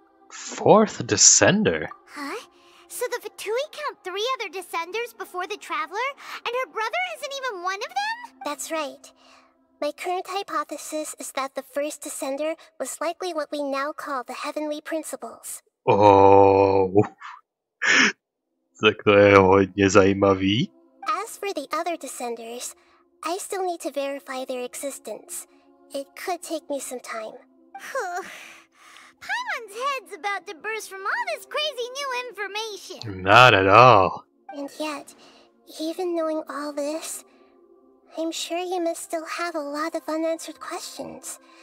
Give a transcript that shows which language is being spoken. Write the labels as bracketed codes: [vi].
[en] 4th Descender? Huh? So the Fatui count 3 other Descenders before the Traveler, and her brother isn't even one of them? That's right. My current hypothesis is that the first Descender was likely what we now call the Heavenly Principles. [cs] Oh, tak to je hodně zajímavý. [en] As for the other Descenders, I still need to verify their existence. It could take me some time. Paimon's head's about to burst from all this crazy new information. Not at all. And yet, even knowing all this, I'm sure you must still have a lot of unanswered questions.